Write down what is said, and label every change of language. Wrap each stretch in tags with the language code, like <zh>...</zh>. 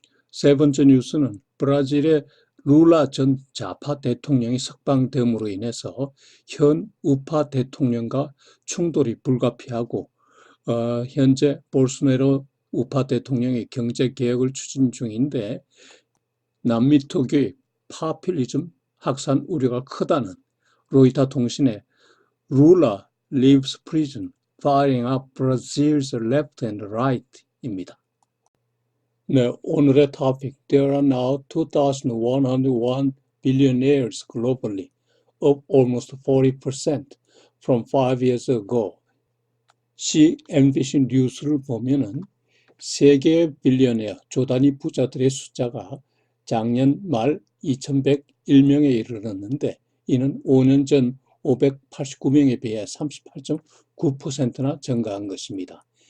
<ko>세 번째 뉴스는 브라질의 루라 전 좌파 대통령이 석방됨으로 인해서 현 우파 대통령과 충돌이 불가피하고 현재 볼소나로 우파 대통령이 경제개혁을 추진 중인데 남미 특유의 파퓰리즘 확산 우려가 크다는 로이터 통신의</ko> <en>Lula leaves prison, firing up Brazil's left and right</en> <ko>입니다. 네, 오늘의 토픽</ko> <en>There are now 2,101 billionaires globally, up almost 40% from 5 years ago.</en> <ko>CNBC 뉴스를 보면은 세계 빌리언웨어 조 단위 부자들의 숫자가 작년 말 2,101명에 이르렀는데 이는 5년 전 589명에 비해 38.9%나 증가한 것입니다.</ko>